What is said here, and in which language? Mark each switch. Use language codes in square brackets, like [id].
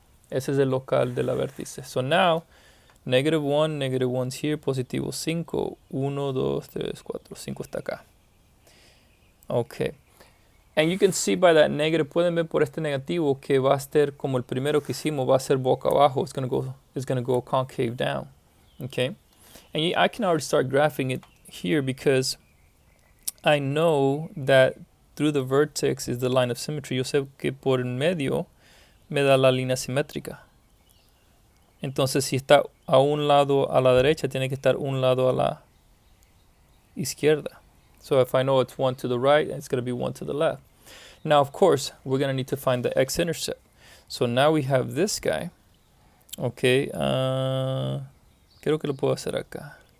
[es] Ese es el local de la vértice. [en] So now, negative 1's here, [es] positivo 5. 1, 2, 3, 4, 5 está acá. Okay. [en] And you can see by that negative, [es] pueden ver por este negativo que va a ser como el primero que hicimos, va a ser boca abajo. [en] It's gonna go concave down. Okay. And I can already start graphing it here because I know that through the vertex is the line of symmetry. [es] Yo sé que por el medio me da la línea simétrica. Entonces, si está a un lado a la derecha, tiene que estar un lado a la izquierda. [en] So if I know it's 1 to the right, it's going to be 1 to the left. Now, of course, we're going to need to find the x-intercept. So now we have this guy. [es] Okay, creo que lo puedo hacer acá.